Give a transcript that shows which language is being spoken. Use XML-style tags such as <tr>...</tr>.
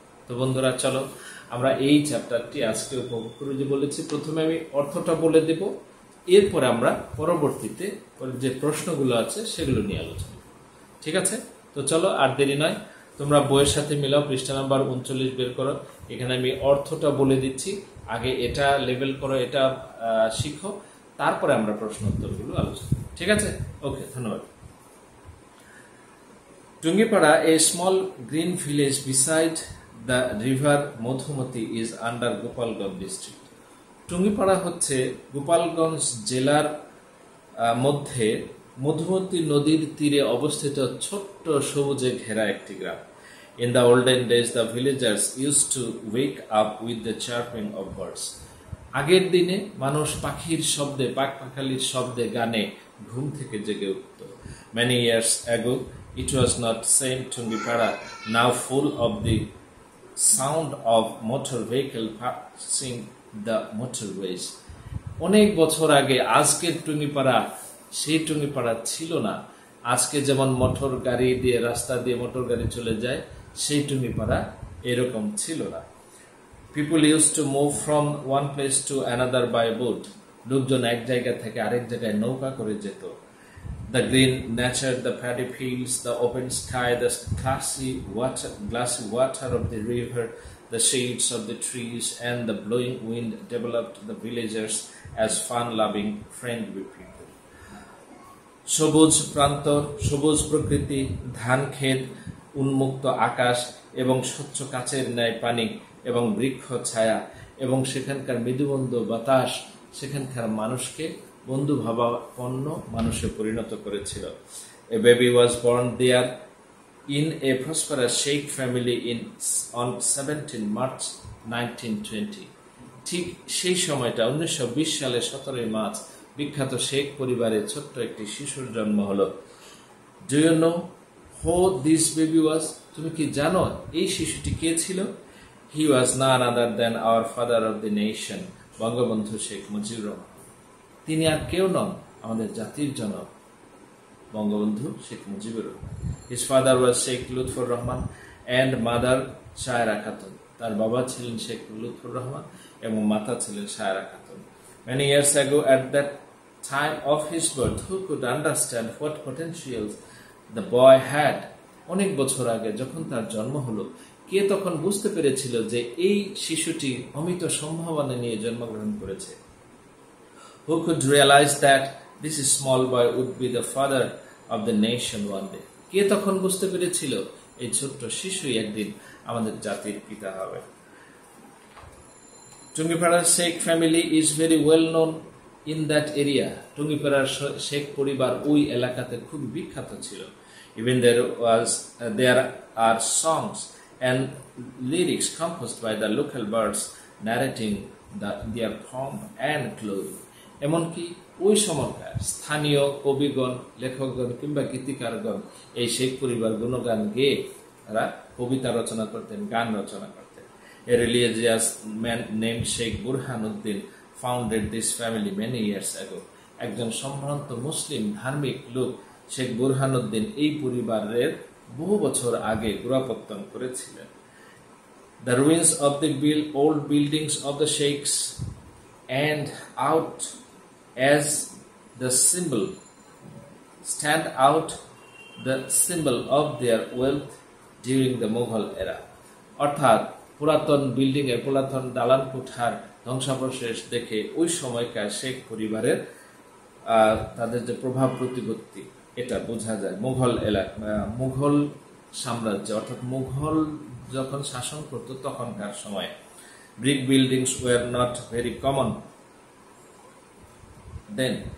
<bn>তো বন্ধুরা, চলো আমরা এই চ্যাপ্টারটি আজকে উপভোগ করে যে বলেছি, প্রথমে আমি অর্থটা বলে দেব, এরপর আমরা পরবর্তীতে যে প্রশ্নগুলো আছে সেগুলো নিয়ে আলোচনা। ঠিক আছে? তো চলো আর দেরি নয়, তোমরা বইয়ের সাথে মিলাও, পৃষ্ঠা নাম্বার 39 বের করো। এখানে আমি অর্থটা বলে দিচ্ছি, আগে এটা লেভেল করো, এটা শিখো, তারপরে আমরা প্রশ্ন উত্তরগুলো আলোচনা। ঠিক আছে? ওকে, ধন্যবাদ।</bn> <en>Tungipara, a small green village beside the river Madhumati, is under Gopalganj district.</en> <bn>Tungipara হচ্ছে গোপালগঞ্জ জেলার মধ্যে মধুমতি নদীর তীরে অবস্থিত ছোট্ট সবুজে ঘেরা একটি গ্রাম।</bn> <en>In the olden days, the villagers used to wake up with the chirping of birds.</en> <bn>আগের দিনে মানুষ পাখির শব্দে, পাখপাখালির শব্দে, গানে ঘুম থেকে জেগে উঠত।</bn> <en>Many years ago, it was not same Tungipara, now full of the sound of motor vehicle passing the motorways.</en> <bn>অনেক বছর আগে আজকের টুঙ্গিপাড়া সেই টুঙ্গিপাড়া ছিল না। আজকে যেমন মোটর গাড়ি দিয়ে, রাস্তা দিয়ে মোটর গাড়ি চলে যায়, সেই টুঙ্গিপাড়া এরকম ছিল না।</bn> <en>People used to move from one place to another by boat.</en> <bn>লোকজন এক জায়গা থেকে আরেক জায়গায় নৌকা করে যেত।</bn> <en>The green nature, the paddy fields, the open sky, the glassy water of the river, the shades of the trees, and the blowing wind developed the villagers as fun-loving, friendly people.</en> <bn>সবুজ প্রান্তর, সবুজ প্রকৃতি, ধান ক্ষেত, উন্মুক্ত আকাশ এবং স্বচ্ছ কাচের ন্যায় পানি এবং বৃক্ষ ছায়া এবং সেখানকার মৃদুমন্দ বাতাস সেখানকার মানুষকে বন্ধু ভাবাপন্ন মানুষে পরিণত করেছিল।</bn> <en>A baby was born there in a prosperous Sheikh family on 17 March 1920.</en> <bn>ঠিক সেই সময়টা 1920 সালে 17 মার্চ বিখ্যাত শেখ পরিবারে ছোট্ট একটি শিশুর জন্ম হলো।</bn> <en>Do you know who this baby was?</en> <bn>তুমি কি জানো এই শিশুটি কে ছিল?</bn> <en>He was none other than our father of the nation, Bangabandhu Sheikh Mujibur Rahman.</en> <bn>তিনি আর কেউ নন, আমাদের জাতির জনক Bangabandhu Sheikh Mujibur Rahman.</bn> <en>His father was Sheikh Lutfur Rahman and mother Shaira Khatun.</en> <bn>তার বাবা ছিলেন শেখ লুৎফর রহমান এবং মাতা ছিলেন Shayara Khatun.</bn> <en>Many years ago, at that time of his birth, who could understand what potentials the boy had,</en> <bn>অনেক বছর আগে যখন তার জন্ম হলো, কে তখন বুঝতে পেরেছিল যে এই শিশুটি অমিত সম্ভাবনা নিয়ে জন্মগ্রহণ করেছে?</bn> <en>Who could realize that this small boy would be the father of the nation one day?</en> <bn>কে তখন বুঝতে পেরেছিল এই ছোট্ট শিশুই একদিন আমাদের জাতির পিতা হবে?</bn> <en>টুঙ্গিপাড়ার Sheikh family is very well known in that area.</en> <bn>টুঙ্গিপাড়ার Sheikh পরিবার ওই এলাকাতে খুব বিখ্যাত ছিল।</bn> <en>Even there are songs and lyrics composed by the local birds narrating their pomp and glory.</en> <bn>এমনকি ওই সময়কার স্থানীয় কবিগণ, লেখকগণ কিংবা গীতিকারগণ এই শেখ পরিবার গুণগান গেয়ে তারা কবিতা রচনা করতেন, গান রচনা করতেন।</bn> <en>A religious man named Sheikh Burhanuddin founded this family many years ago.</en> <bn>একজন সম্ভ্রান্ত মুসলিম ধার্মিক লোক শেখ বুরহানুদ্দিন এই পরিবারের বহু বছর আগে গোড়াপত্তন করেছিলেন।</bn> <en>The ruins of the old buildings of the sheikhs and out as the stand out the symbol of their wealth during the Mughal era.</en> <bn>অর্থাৎ পুরাতন বিল্ডিং এর, পুরাতন দালান কোঠার ধ্বংসাবশেষ দেখে ওই সময়কার শেখ পরিবারের তাদের যে প্রভাব প্রতিপত্তি এটা বোঝা যায়। মুঘল সাম্রাজ্য অর্থাৎ মুঘল যখন শাসন করত তখনকার সময়</bn> <en>Brick buildings were not very common then.</en>